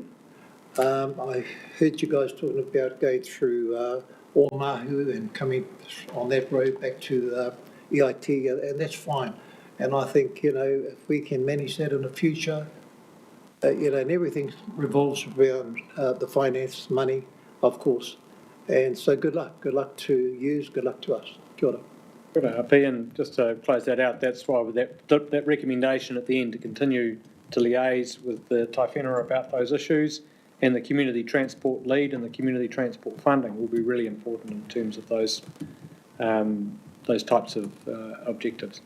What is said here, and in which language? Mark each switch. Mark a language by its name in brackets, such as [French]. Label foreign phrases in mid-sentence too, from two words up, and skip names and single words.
[English] I heard you guys talking about going through Oamahu and coming on that road back to EIT, and that's fine. And I think, if we can manage that in the future, and everything revolves around the finance, money, of course. And so good luck. Good luck to you, good luck to us. [Māori] Kia ora. [English] Good, Happy, and just to close that out, that's why with that recommendation at the end to continue to liaise with the Tai Whenua about those issues, and the community transport lead and the community transport funding will be really important in terms of those types of objectives.